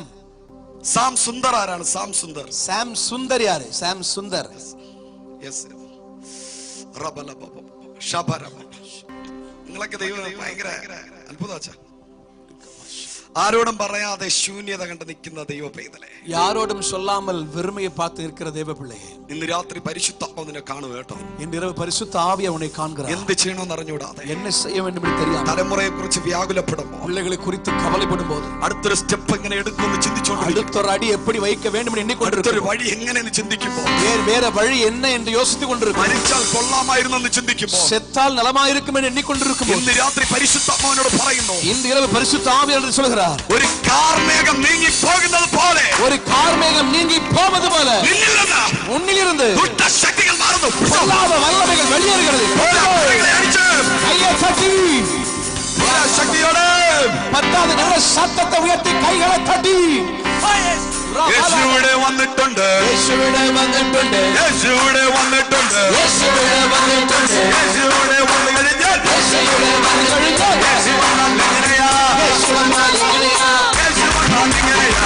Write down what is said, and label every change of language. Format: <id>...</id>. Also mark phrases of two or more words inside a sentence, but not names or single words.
<ml>സാം സുന്ദർ ആരാണ്? സാം സുന്ദർ. സാം സുന്ദർ യാര്? സാം സുന്ദർ. യെസ്. നിങ്ങളൊക്കെ ദൈവം ഭയങ്കര അത്ഭുതം. ആരോടും പറയാതെ ശൂന്യത കണ്ട് നിൽക്കുന്ന ദൈവ പൈതലേ,</ml> <ta>யாரோடும் சொல்லாமல் வெறுமையை பார்த்து இருக்கிற தேவ பிள்ளையே,</ta> <ml>ഇന്ന് രാത്രി പരിശുദ്ധാത്മാവ് നിന്നെ കാണുക കേട്ടോ.</ml> <ta>இன்று இரவு பரிசுத்த ஆவி அவனை காண்கிறார்.</ta> <ml>എന്ത് ചെയ്യണമെന്ന് അറിഞ്ഞൂടാതെ,</ml> <ta>என்ன செய்ய வேண்டும் என்று தெரியாம,</ta> <ml>തലമുറയെ കുറിച്ച് വ്യാകുലപ്പെടുമ്പോൾ,</ml> <ta>பிள்ளைகளை குறித்து കവലപ്പെടുമ്പോൾ,</ta> <ml>അടുത്തൊരു സ്റ്റെപ്പ് എങ്ങനെ എടുക്കുമെന്ന് ചിന്തിച്ചുകൊണ്ടിരിക്കും.</ml> <ta>அடுத்த அடி எப்படி வைக்க வேண்டும் என்று எண்ணிக்கொண்டிருக்கும்.</ta> <ml>അടുത്തൊരു വഴി എങ്ങനെയെന്ന് ചിന്തിക്കുമ്പോൾ,</ml> <ta>வேற வழி என்ன என்று யோசித்துக் கொண்டிருக்கும்.</ta> <ml>മരിച്ചാൽ കൊള്ളാമായിരുന്നെന്ന് ചിന്തിക്കുമ്പോൾ,</ml> <ta>செத்தால் நலமாயிருக்கும் என்று எண்ணிக்கொண்டிருக்கும்.</ta> <ml>ഇന്ന് രാത്രി പരിശുദ്ധാത്മാവിനോട് പറയുന്നു,</ml> <ta>இன்று இரவு பரிசுத்த ஆவி என்று சொல்கிறார்.</ta> <ml>ഒരു കാർമേഘം നീങ്ങി പോകുന്നത് പോലെ,</ml> <ta>ஒரு கார்மேகம் நீங்கி போவது போல, உன்னிலிருந்து</ta> <ml>ദുഷ്ട ശക്തികൾ മാറുന്നു.</ml> <ta>பொல்லாத வல்லமைகள் வெளியேறுகிறது. கையை தட்டி,</ta> <ml>ശക്തിയോടെ</ml> <ta>പത്താതെ நல்ல சத்தத்தை உயர்த்தி கைகளை தட்டி,</ta> <ml>യേശുവിടെ വന്നിട്ടുണ്ട്, യേശുവിടെ വന്നിട്ടുണ്ട്, യേശുവിടെ വന്നിട്ടുണ്ട്, യേശുവിടെ വന്നിട്ടുണ്ട്, യേശുവിടെ വന്നു കഴിഞ്ഞാൽ, യേശുവിടെ വന്നു കഴിഞ്ഞാൽ, യേശു വന്നാൽ ഇങ്ങനെയാ, യേശു വന്നാൽ ഇങ്ങനെയാ, യേശു വന്നാൽ ഇങ്ങനെയാ,</ml>